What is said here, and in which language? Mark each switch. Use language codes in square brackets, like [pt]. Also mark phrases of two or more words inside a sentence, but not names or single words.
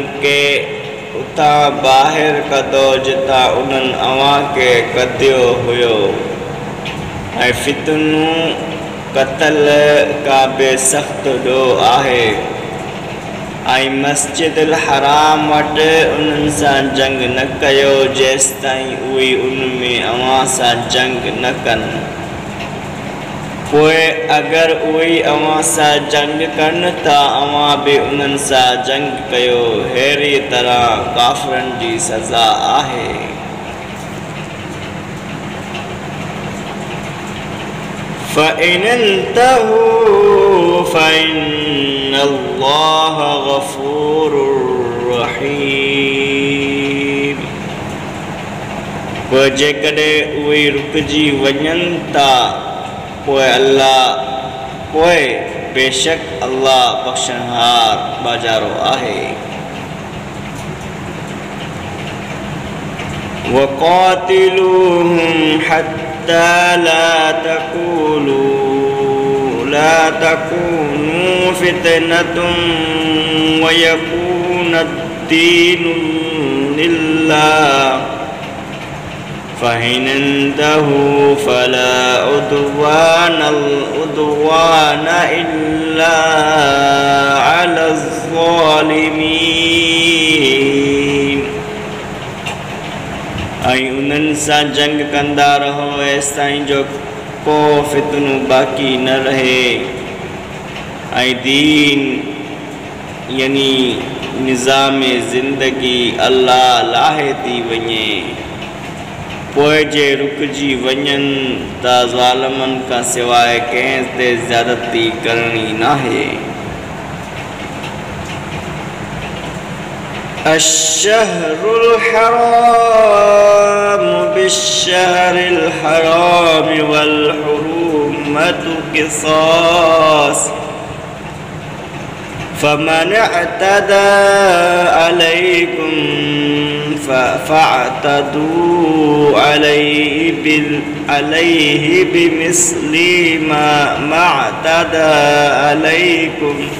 [sd] के उतां ॿाहिरि कढो जितां उन्हनि अवां खे कढियो हुयो ऐं फितनू क़तल का बि सख़्तु ॾोह आहे ऐं मस्जिदुल हराम वटि उन्हनि सां जंग न कयो जेसिताईं उहे उन में अवां सां जंग न कनि। पोइ अगरि उहे अवां सां जंग कनि त अवां बि उन्हनि सां जंग कयो। अहिड़ी तरह काफ़िरनि जी सज़ा आहे। [ar] فإن انتهوا فإن الله غفور رحيم [sd] पोइ जेकॾहिं उहे रुकिजी वञनि था पोइ बेशक अल्लाह बख़्शणहार बाजारो आहे [ar] وقاتلوهم حتى لا تكونوا فتنة ويكون الدين لله فإن انتهوا فلا عدوان إلا على الظالمين [sd] ऐं उन्हनि सां जंग कंदा रहो एसिताईं जो को फितनो बाक़ी न रहे ऐं दीन यानी निज़ाम ज़िंदगी अल्लाह लाहे थी वञे पोइ जे रुकिजी वञनि त ज़ालिमनि खां सवाइ कंहिं ते ज़्यादती करणी नाहे [ar] الشهر الحرام بالشهر الحرام والحرمة قصاص فمن اعتدى عليكم فاعتدوا عليه بمثل ما اعتدى عليكم